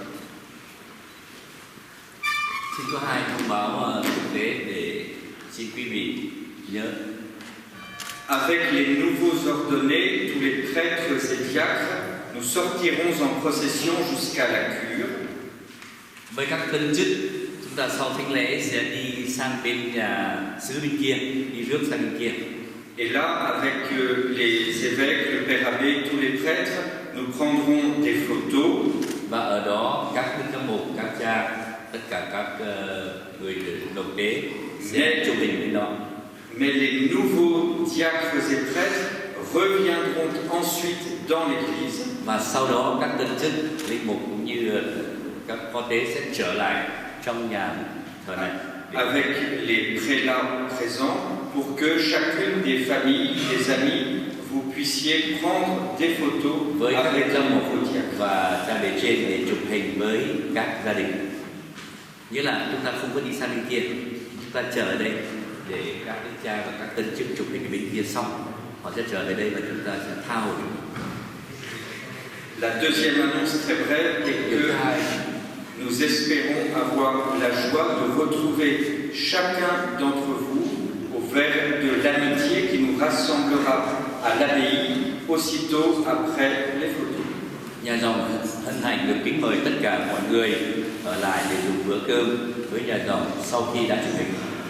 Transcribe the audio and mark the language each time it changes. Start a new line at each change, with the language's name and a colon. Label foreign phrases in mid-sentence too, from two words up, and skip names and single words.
Vietnamese: Xin có hai thông báo thực tế để xin quý vị nhớ.
French: Avec les nouveaux ordonnés, tous les prêtres et diacres, nous sortirons en procession jusqu'à la cure.
Vietnamese: Với các tân chức, chúng ta sau thánh lễ sẽ đi sang bên nhà xứ bên kia, đi rước sang bên kia.
French: Et là, avec les évêques, le père abbé, tous les prêtres, nous prendrons des photos.
Vietnamese: Và ở đó các đức giám mục, các cha, tất cả các người đồng tế sẽ chụp hình bên đó.
French: Mais les nouveaux diacres et prêtres reviendront ensuite dans l'église.
Vietnamese: Và sau đó các tân chức, linh mục cũng như các phó tế sẽ trở lại trong nhà thờ này.
French: Avec les prélats présents, pour que chacune des familles, des amis, vous puissiez prendre des photos
Vietnamese: Với các
French: avec
Vietnamese: đức
French: les
Vietnamese: giám mục
French: nouveaux diacres.
Vietnamese: và cha bề trên để chụp hình với các gia đình. Nghĩa là chúng ta không có đi sang bên kia, chúng ta chờ ở đây để các đức cha và các tân chức chụp hình bên kia xong, họ sẽ trở về đây và chúng ta sẽ tha hồ.
French: La deuxième annonce très brève est
Vietnamese: Điều thứ
French: que
Vietnamese: hai,
French: nous espérons avoir la joie de retrouver chacun d'entre vous au verre de l'amitié qui nous rassemblera à l'abbaye aussitôt après les photos.
Vietnamese: nhà dòng hân hạnh được kính mời tất cả mọi người ở lại để dùng bữa cơm với nhà dòng sau khi đã chụp hình.